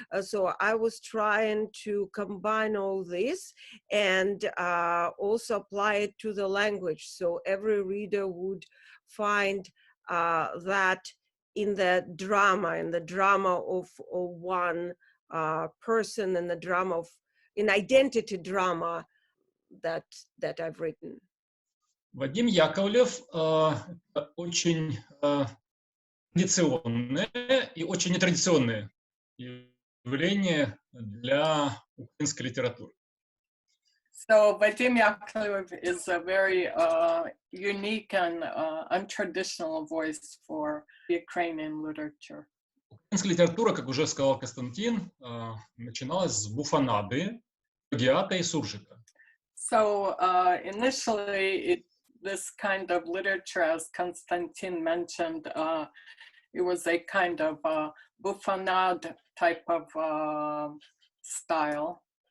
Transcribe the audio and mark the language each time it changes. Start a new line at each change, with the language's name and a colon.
English: So I was trying to combine all this and also apply it to the language. So every reader would find that in the drama of one person, in the drama of in identity drama that I've written.
Russian: Вадим Яковлев очень традиционное и очень нетрадиционное явление для украинской литературы.
English: So Vadim Yakovlev is a very unique and untraditional voice for Ukrainian literature.
Russian: Украинская литература, как уже сказал Константин, начиналась с буфонады, плагиата и суржика.
English: So initially, this kind of literature, as Konstantin mentioned, it was a kind of buffonade type of style.